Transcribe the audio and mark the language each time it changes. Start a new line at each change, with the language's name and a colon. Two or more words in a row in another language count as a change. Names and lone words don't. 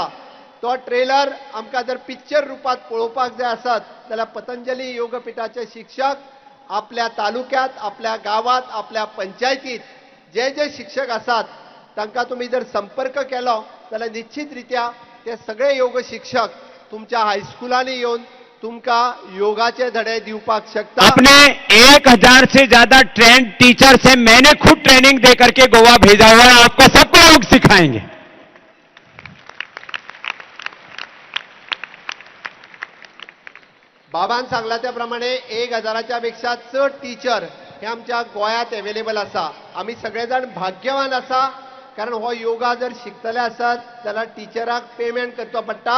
Konkani: तो ट्रेलर आमकां जर पिक्चर रुपात पळोवपाक जाय आसत जाल्यार पतंजली योगपीठाचे शिक्षक आपल्या तालुक्यात आपल्या गावात आपल्या पंचायतीत जे जे शिक्षक आसात तांकां तुम्ही जर संपर्क केलो जाल्यार निश्चित रित्या ते सगळे योग शिक्षक तुमच्या हायस्कुलांनी येवन तुमकां योगाचे धडे दिवपाक शकता.
Hindi: अपने 1000 से ज्यादा ट्रेंड टीचर से मैंने खुद ट्रेनिंग दे करके गोवा भेजा हुआ है. आपको सबको योग सिखाएंगे.
Konkani: बाबान सांगला त्या प्रमाणे 1000च्या पेक्षा चड टीचर हे आमच्या गोंयांत अवेलेबल आसा. आमी सगळेजण भाग्यवान आसा कारण हो योगा जर शिकतले आसत जाल्यार टीचराक पेमेंट करचो पडटा.